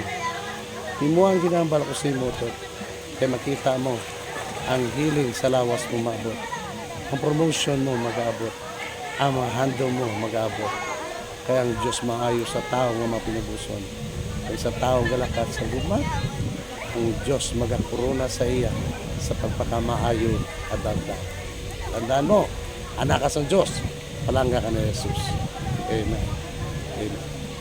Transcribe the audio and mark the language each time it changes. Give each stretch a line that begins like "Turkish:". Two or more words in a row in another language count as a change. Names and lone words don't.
Hiligaynon: Imo ang ginambal ko sa imo to, kaya makita mo ang healing sa lawas mo maabot. Ang promotion mo mag-aabot. Ang mga handle mo mag-aabot. Kaya ang Diyos maayo sa tao nga mapinabuson. Kaya sa tao galakat sa gugma, ang Diyos magakuruna sa iya sa pagpakamaayo at dagdag. Tandaan mo, anak ka sa Diyos, palangga ka na Jesus. Amen. Amen.